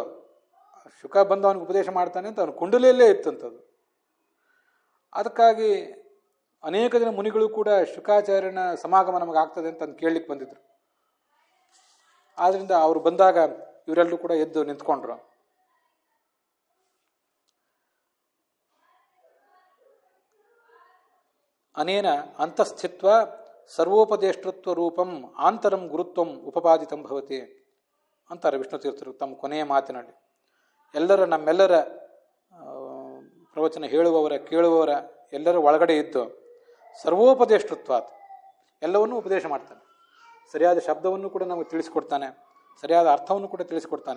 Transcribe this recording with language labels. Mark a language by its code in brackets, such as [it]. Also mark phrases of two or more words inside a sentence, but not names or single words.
[kn] ಶುಕ ಬಂದು ಅವನಿಗೆ ಉಪದೇಶ ಮಾಡ್ತಾನೆ ಅಂತ ಅವನ ಕುಂಡಲಿಯಲ್ಲೇ ಇತ್ತಂಥದ್ದು. ಅದಕ್ಕಾಗಿ ಅನೇಕ ಜನ ಮುನಿಗಳು ಕೂಡ ಶುಕಾಚಾರ್ಯನ ಸಮಾಗಮ ನಮಗೆ ಆಗ್ತದೆ ಅಂತ ಕೇಳಲಿಕ್ಕೆ ಬಂದಿದ್ರು. ಆದ್ದರಿಂದ ಅವರು ಬಂದಾಗ ಇವರೆಲ್ಲರೂ ಕೂಡ ಎದ್ದು ನಿಂತ್ಕೊಂಡ್ರು. [sa] ಅನೇನ ಅಂತಸ್ಥಿತ್ವ ಸರ್ವೋಪದೇಷ್ಟೃತ್ವ ರೂಪಂ ಆಂತರಂ ಗುರುತ್ವಂ ಉಪಪಾದಿತಂ ಭವತಿ [kn] ಅಂತಾರೆ ವಿಷ್ಣು ತೀರ್ಥರು ತಮ್ಮ ಕೊನೆಯ ಮಾತಿನಲ್ಲಿ. ನಮ್ಮೆಲ್ಲರ ಪ್ರವಚನ ಹೇಳುವವರ ಕೇಳುವವರ ಎಲ್ಲರ ಒಳಗಡೆ ಇದ್ದು ಸರ್ವೋಪದೇಷ್ಟೃತ್ವ, ಎಲ್ಲವನ್ನೂ ಉಪದೇಶ ಮಾಡ್ತಾನೆ. ಸರಿಯಾದ ಶಬ್ದವನ್ನು ಕೂಡ ನಮಗೆ ತಿಳಿಸಿಕೊಡ್ತಾನೆ, ಸರಿಯಾದ ಅರ್ಥವನ್ನು ಕೂಡ ತಿಳಿಸಿಕೊಡ್ತಾನೆ.